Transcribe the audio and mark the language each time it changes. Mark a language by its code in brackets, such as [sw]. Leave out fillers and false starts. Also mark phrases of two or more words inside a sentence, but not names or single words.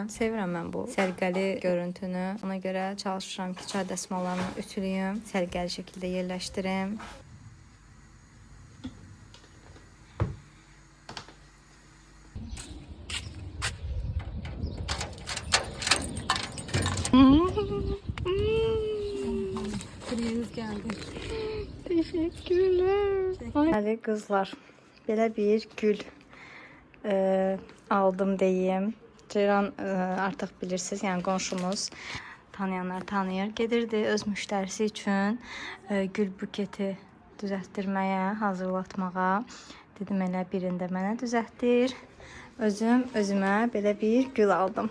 [az] Sevirəm mən bu sərgəli görüntünü. Ona görə çalışıram ki, çay dəsmallarını ütülüyüm, sərgəli şəkildə yerləşdirim. [tr] Kuriyeniz geldi. Teşekkürler. Hadi kızlar, [az] belə bir gül aldım deyim. Ceyran artıq bilirsiniz, yəni qonşumuz, tanıyanlar tanıyır. Gedirdi öz müştərisi üçün gül buketi düzəltdirməyə, hazırlatmağa. Dedim elə birində mənə düzəltdir. Özümə belə bir gül aldım.